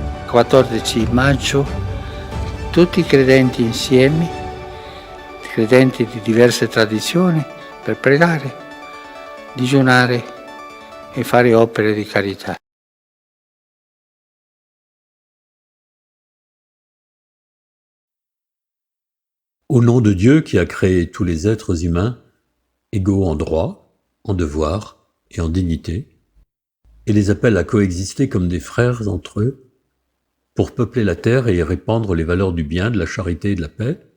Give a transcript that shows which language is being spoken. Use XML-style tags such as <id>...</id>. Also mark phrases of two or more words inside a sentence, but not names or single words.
<it>14 maggio, tutti i credenti insieme, credenti di diverse tradizioni, per pregare, digiunare e fare opere di carità.</it> <fr>Au nom de Dieu qui a créé tous les êtres humains, égaux en droit, en devoir et en dignité, et les appelle à coexister comme des frères entre eux, pour peupler la terre et y répandre les valeurs du bien, de la charité et de la paix,</fr>